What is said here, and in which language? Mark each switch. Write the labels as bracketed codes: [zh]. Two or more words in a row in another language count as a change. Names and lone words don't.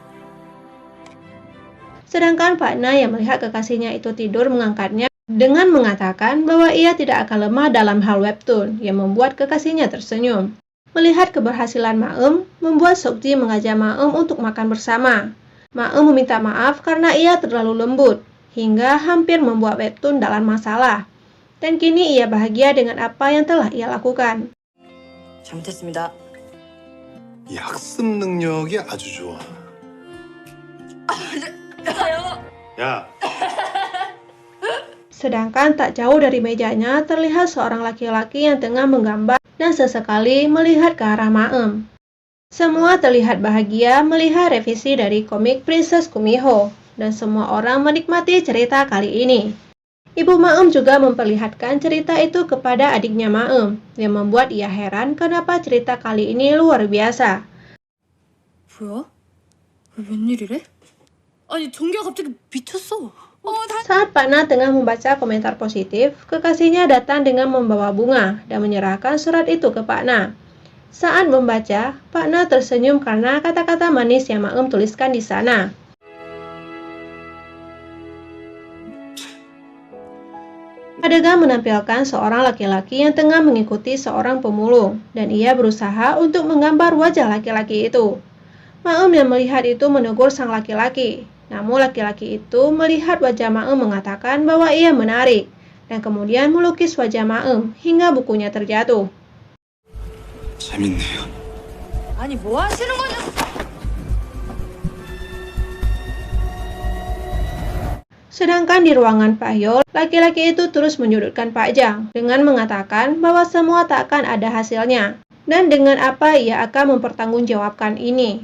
[id] Sedangkan Pak Na yang melihat kekasihnya itu tidur mengangkatnya dengan mengatakan bahwa ia tidak akan lemah dalam hal webtoon, yang membuat kekasihnya tersenyum. Melihat keberhasilan Maem, membuat Seokji mengajak Maem untuk makan bersama. Maem meminta maaf karena ia terlalu lembut, hingga hampir membuat webtoon dalam masalah. Dan kini ia bahagia dengan apa yang telah ia lakukan. [ko] 잘못했습니다. 이 학습 능력이 아주 좋아. 야, [id] Sedangkan tak jauh dari mejanya terlihat seorang laki-laki yang tengah menggambar dan sesekali melihat ke arah Maem. Semua terlihat bahagia melihat revisi dari komik Princess Kumiho, dan semua orang menikmati cerita kali ini. Ibu Maem juga memperlihatkan cerita itu kepada adiknya Maem, yang membuat ia heran kenapa cerita kali ini luar biasa. [ko] 뭐야? 웬일이래? 아니 정규가 갑자기 미쳤어. [id] Saat Pak Na tengah membaca komentar positif, kekasihnya datang dengan membawa bunga dan menyerahkan surat itu ke Pak Na. Saat membaca, Pak Na tersenyum karena kata-kata manis yang Maem tuliskan di sana. Adegan menampilkan seorang laki-laki yang tengah mengikuti seorang pemulung, dan ia berusaha untuk menggambar wajah laki-laki itu. Maem yang melihat itu menegur sang laki-laki. Namun laki-laki itu melihat wajah Maem mengatakan bahwa ia menarik, dan kemudian melukis wajah Maem hingga bukunya terjatuh. [ko] 재밌네요. 아니 뭐 하시는 거냐? [id] Sedangkan di ruangan Pak Hyo, laki-laki itu terus menyudutkan Pak Jang dengan mengatakan bahwa semua tak akan ada hasilnya, dan dengan apa ia akan mempertanggungjawabkan ini.